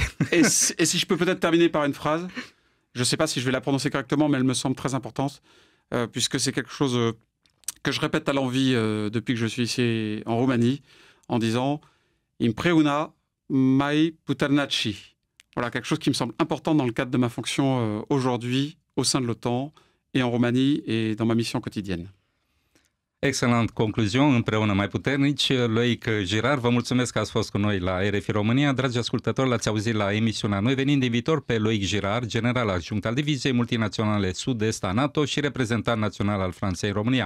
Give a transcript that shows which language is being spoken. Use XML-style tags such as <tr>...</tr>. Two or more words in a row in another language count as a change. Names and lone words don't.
<fr>Et si je peux peut-être terminer par une phrase, je ne sais pas si je vais la prononcer correctement, mais elle me semble très importante, puisque c'est quelque chose que je répète à l'envi depuis que je suis ici en Roumanie, en disant «</fr> <ro>Impreuna mai puternaci ».</ro> <fr>Voilà, quelque chose qui me semble important dans le cadre de ma fonction aujourd'hui au sein de l'OTAN et en Roumanie et dans ma mission quotidienne.</fr> <ro>Excelent concluzion, împreună mai puternici. Loic Girard, vă mulțumesc că ați fost cu noi la RFI România. Dragi ascultători, l-ați auzit la emisiunea Noi venind din viitor pe Loic Girard, general adjunct al Diviziei Multinaționale Sud-Est a NATO și reprezentant național al Franței în România.</ro>